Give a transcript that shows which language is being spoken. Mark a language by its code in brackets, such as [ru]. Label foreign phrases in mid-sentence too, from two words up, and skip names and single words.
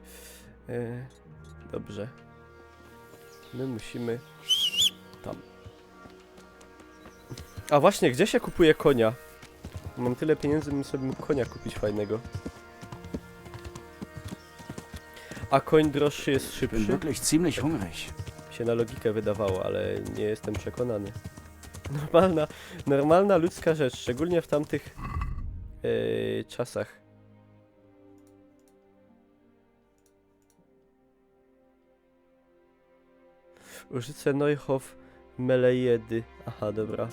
[pl] Dobrze. My musimy tam. A właśnie, gdzie się kupuje konia? Mam tyle pieniędzy, bym sobie mógł konia kupić fajnego. A koń droższy jest [de] Ich bin [pl] szybszy? [de] wirklich ziemlich hungrig. [pl] Się na logikę wydawało, ale nie jestem przekonany. Normalna ludzka rzecz, szczególnie w tamtych czasach. Użyce Neuhof Melejedy. Aha, dobra.